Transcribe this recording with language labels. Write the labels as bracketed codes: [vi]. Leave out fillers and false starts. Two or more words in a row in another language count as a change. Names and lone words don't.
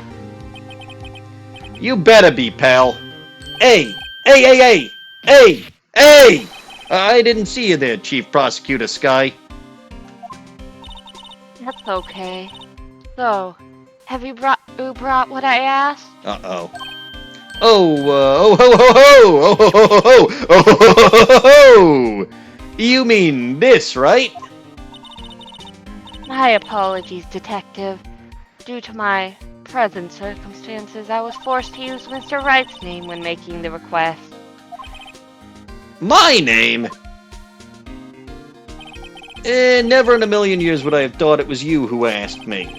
[en] You better be, pal. Hey! I didn't see you there, Chief Prosecutor Skye. That's okay. So, have you brought what I asked? Uh-oh. Oh, ho, ho, ho! Oh, ho, ho, ho, ho! Oh, ho, ho, ho, ho, ho! You mean this, right? My apologies, Detective. Due to my present circumstances, I was forced to use Mr. Wright's name when making the request. My name? Never in a million years would I have thought it was you who asked me.